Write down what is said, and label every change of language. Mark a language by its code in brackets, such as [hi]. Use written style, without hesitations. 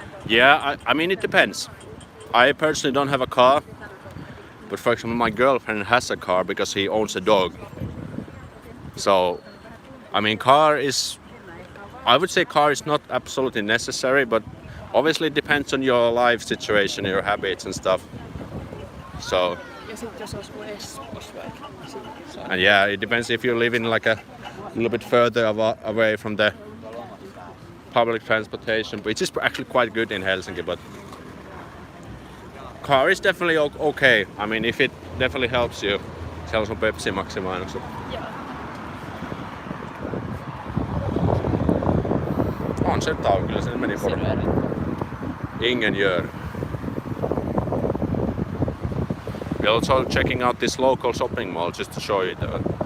[en] Yeah, I mean it depends. I personally don't have a car, but for example my girlfriend has a car because he owns a dog. So, I mean car is I would say car is not absolutely necessary, but obviously it depends on your life situation, your habits and stuff. So, [fi] Ja sit jos asuu Espoossa vaikka, sit se on [en] and yeah, it depends if you live in like a little bit further away from the public transportation, which is actually quite good in Helsinki, but car is definitely okay. I mean, if it definitely helps you. [fi] Siellä on sun Pepsi Maxi-mainokset. Joo. On se tauko, kyllä se meni porukka. Ingenieur. [en] We're also checking out this local shopping mall just to show you that.